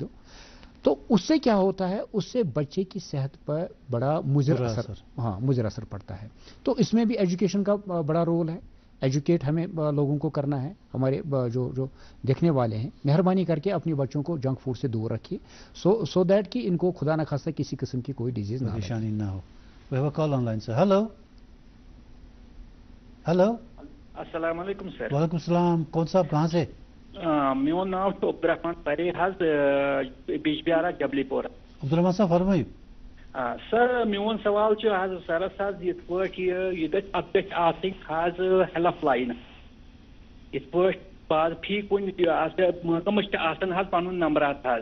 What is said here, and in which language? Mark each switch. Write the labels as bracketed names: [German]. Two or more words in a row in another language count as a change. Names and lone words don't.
[Urdu] تو اس سے کیا ہوتا ہے, اس سے بچے کی صحت پر بڑا مضر اثر پڑتا ہے. تو اس میں بھی ایجوکیشن کا بڑا رول ہے. ایجوکیٹ ہمیں لوگوں کو کرنا ہے. ہمارے جو دیکھنے والے ہیں مہربانی کر کے اپنے بچوں کو [English] junk food [Urdu] سے دور رکھیے, [English] so that [Urdu] کہ ان کو خدا نہ خواستہ کسی قسم کی کوئی ڈیزیز نہ ہو. [English] We have a call online, sir. [Urdu] ہیلو. السلام علیکم سر. وعلیکم السلام. کون صاحب کہاں سے؟ [Kashmiri] میون ناو چھُ عبدالرحمان پرے حظ بیجبیارا جبلی پورہ. [Urdu] عبدالرحمان صاحب فرمٲیِو. [Kashmiri] سر میون سوال چھُ حظ سرس حظ یِتھ پٲٹھۍ یہِ گژھِ اتھ گژھِ آسٕنۍ حظ [English] help line [Kashmiri] یِتھ پٲٹھۍ بعض فی کُنہِ محکمس چھِ آسان حظ پنُن نمبرات حظ.